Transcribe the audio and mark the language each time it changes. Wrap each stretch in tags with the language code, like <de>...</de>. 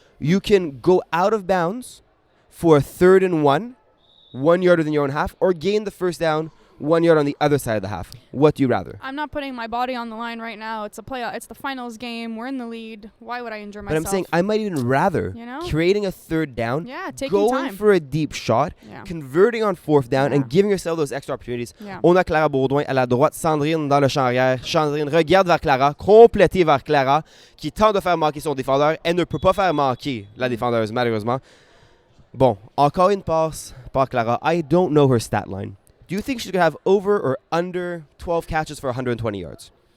<en>You can go out of bounds for a 3rd and 1 yard within your own half, or gain the first down 1 yard on the other side of the half. What do you rather? I'm not putting my body on the line right now. It's a playoff. It's the finals game. We're in the lead. Why would I injure But myself? I'm saying I might even rather You know? creating a 3rd down, Yeah, taking going time. for a deep shot, Yeah. converting on 4th down, Yeah. and giving yourself those extra opportunities. Yeah.</en> <fr>On a Clara Baudouin à la droite, Sandrine dans le champ arrière. Sandrine regarde vers Clara, complétée vers Clara, qui tente de faire manquer son défendeur. Elle ne peut pas faire manquer la défendeuse, malheureusement. Bon, encore une passe par Clara.</fr> <en>I don't know her stat line. Do you think she's going to have over or under 12 catches for 120 yards?</en>